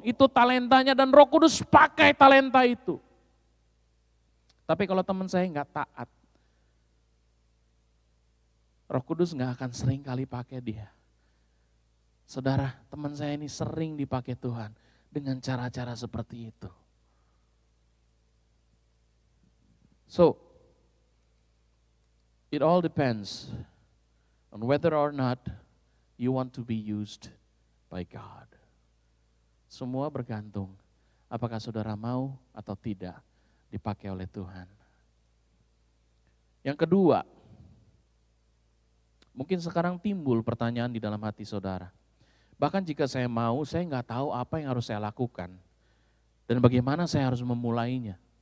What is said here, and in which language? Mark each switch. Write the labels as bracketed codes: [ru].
[id] Itu talentanya dan Roh Kudus pakai talenta itu. Tapi kalau teman saya nggak taat, Roh Kudus nggak akan sering kali pakai dia. Saudara, teman saya ini sering dipakai Tuhan dengan cara-cara seperti itu. [en] So, it all depends on whether or not you want to be used by God. [id] Semua bergantung apakah saudara mau atau tidak dipakai oleh Tuhan. Yang kedua, mungkin sekarang timbul pertanyaan di dalam hati saudara. Bahkan jika saya mau, saya nggak tahu apa yang harus saya lakukan. Dan bagaimana saya harus memulainya.